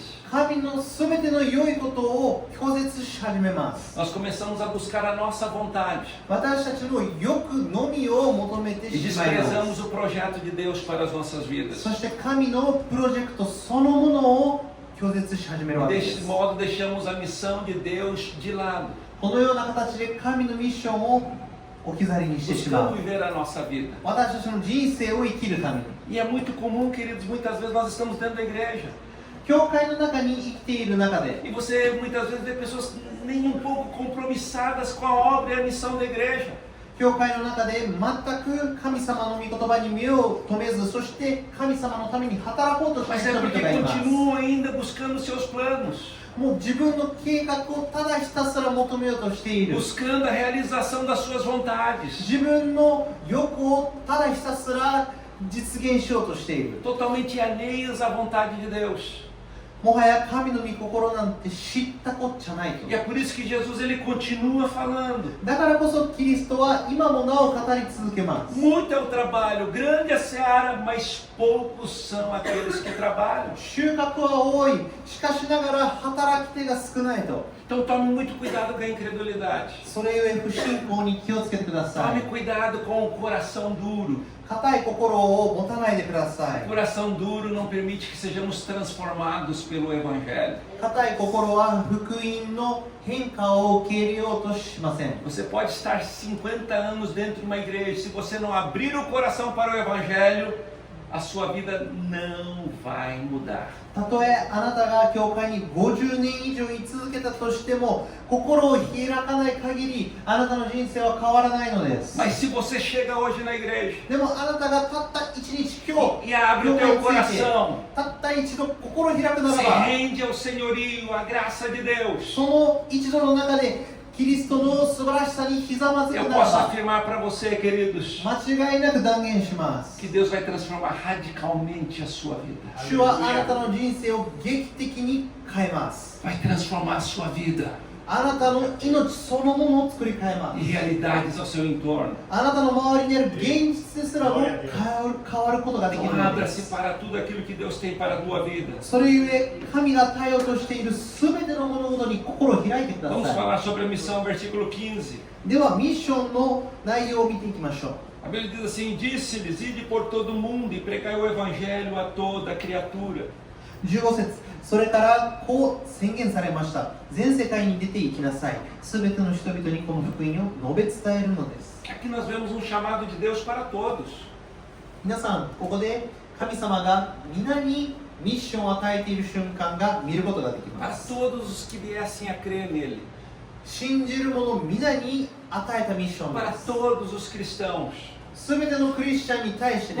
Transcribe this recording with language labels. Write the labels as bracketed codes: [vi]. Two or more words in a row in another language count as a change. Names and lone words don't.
[ja] 神のすべての良いことを拒絶し始めます。 [pt] Nós começamos a buscar a nossa vontade [ja] 私たちの欲のみを求めて [pt] e [ja] しまいます。 [pt] desprezamos o projeto de Deus para as nossas vidas. [ja] そして神のプロジェクトそのものを拒絶し始めるわけで [pt] Deste [ja] す。 [pt] modo, deixamos a missão de Deus de lado. [ja] このような形で神のミッションを置き去りにしてしま [pt] Buscamos [ja] う。 [pt] viver a nossa vida. [ja] 私たちの人生を生きるために。 [pt] E é muito comum, queridos, muitas vezes nós estamos dentro da igreja. [ja] 教会の中に生きている中で、 [pt] E você muitas vezes vê pessoas nem um pouco compromissadas com a obra e a missão da igreja. [ja] 教会の中で全く神様の御言葉に目を留めず、そして神様のために働こうとし [pt] Mas [ja] てい [pt] é [ja] る人 [pt] porque [ja] 々がいます。 [pt] continuam ainda buscando seus planos, [ja] もう自分の計画をただひたすら求めようとしている。 [pt] buscando a realização das suas vontades, [ja] 自分の欲をただひたすら実現しようとしている。 [pt] totalmente alheias à vontade de Deus. [ja] もはや神の御心なんて知ったこっちゃないと [pt] E。é por isso que Jesus ele continua falando. [ja] だからこそキリストは今もなお語り続けます。 [pt] Muito é o trabalho, grande é a seara, mas poucos são aqueles que trabalham. [ja] 収穫は多い。しかしながら働き手が少ないと。 [pt] Então tome muito cuidado com a incredulidade. [ja] それゆえ不信仰に気をつけてくださ [pt] Tome [ja] い。 [pt] cuidado com o coração duro. [ja] 固い心を持たないでくださ [pt] O [ja] い。 [pt] coração duro não permite que sejamos transformados pelo Evangelho. [ja] 固い心は福音の変化を受け入れようとしません。 [pt] Você pode estar 50 anos dentro de uma igreja, se você não abrir o coração para o Evangelho, a sua vida não vai mudar. [ja] たとえあなたが教会に50年以上居続けたとしても、心を開かない限りあなたの人生は変わらないのです。 [pt] Mas se você chega hoje na igreja [ja] でもあなたがたった一日今日 [pt] e abre o [ja] 教会 [pt] teu [ja] について [pt] coração, [ja] たった一度心を開くな [pt] se [ja] らば、 [pt] rende ao senhorio, à graça de Deus, [ja] その一度の中でキリストの素晴らしさにひざまずく [pt] eu [ja] なら [pt] posso [ja] ば、 [pt] afirmar para você, queridos, [ja] 間違いなく断言します。 [pt] que Deus vai transformar radicalmente a sua vida. [ja] 主はあなたの人生を劇的に変えます。 [pt] Vai transformar a sua vida [ja] あなたの命そのものを作り変えま [pt] e [ja] す。 [pt] realidades ao seu entorno. [ja] あなたの周りにある現実ですらも変わることができる [pt] Então [ja] ので [pt] abra-se [ja] す。 [pt] para tudo aquilo que Deus tem para a tua vida. [ja] それゆえ神が与えようとしているすべての物事に心を開いてくだ [pt] Vamos [ja] さ [pt] falar sobre a missão, versículo 15. [ja] い。ではミッションの内容を見ていきましょう。 [pt] A Bíblia diz assim: Disse-lhes, ide por todo o mundo e pregai o evangelho a toda criatura. [ja] 15 節、それからこう宣言されました。全世界に出て行きなさい。すべての人々にこの福音を述べ伝えるのです。 [pt] Aqui nós vemos um chamado de Deus para todos. [ja] 皆さん、ここで神様が皆にミッションを与えている瞬間が見ることができ [pt] Para [ja] ます。 [pt] todos os que viessem a crer nele. [ja] 信じる者皆に与えたミッション [pt] Para [ja] です。 [pt] todos os cristãos. [ja] すべてのクリスチャンに対してで